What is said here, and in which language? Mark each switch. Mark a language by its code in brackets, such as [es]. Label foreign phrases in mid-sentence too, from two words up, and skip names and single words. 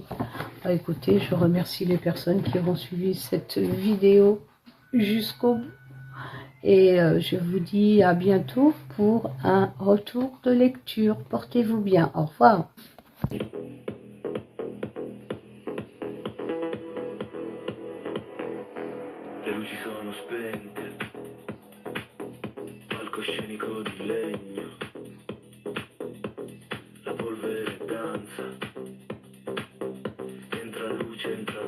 [fr] Ah, écoutez, je remercie les personnes qui auront suivi cette vidéo jusqu'au bout. Et je vous dis à bientôt pour un retour de lecture. Portez-vous bien. Au revoir. [it] Le luci sono spente, palcoscenico di legno, la polvere danza, entra luce, entra